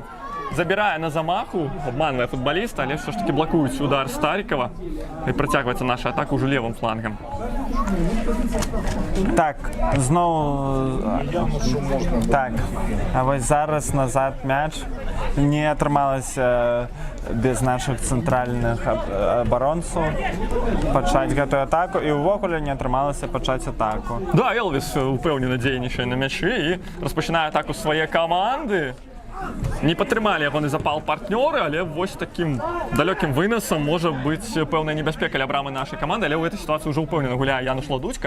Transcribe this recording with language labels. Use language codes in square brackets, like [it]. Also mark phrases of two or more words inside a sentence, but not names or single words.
[uk] Забирає на замаху, обманує футболіста, але все ж таки блокують удар Старикова. І протягується наша атака уже лівим флангом. Так, знову... Так, а ось зараз назад м'яч. [be] Не атрымалася без наших центральных абаронцаў пачаць гэтую атаку, і ўвогуле не атрымалася пачаць атаку. Да, Элвис упэўнена дзейнічае на мячы і распачынае атаку свае каманды. Не падтрымалі ягоны запал партнёры, але вось такім далёкім вынасам можа быць пэўная небяспека ля брамы нашай каманды, але ў гэтай сітуацыі ўжо ўпэўнена гуляе Януш Ладуцька.